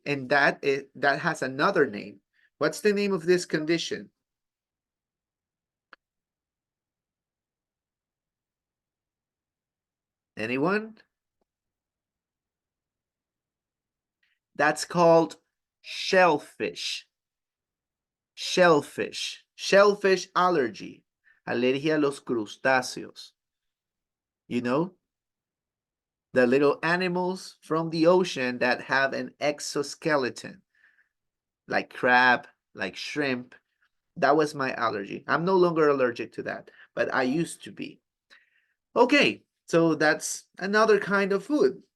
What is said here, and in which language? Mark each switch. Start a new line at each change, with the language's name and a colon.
English: And that has another name. What's the name of this condition? Anyone? That's called shellfish. Shellfish. Shellfish allergy.
Spanish: Alergia a los crustáceos.
English: You know? The little animals from the ocean that have an exoskeleton. Like crab, like shrimp. That was my allergy. I'm no longer allergic to that, but I used to be. Okay, so that's another kind of food.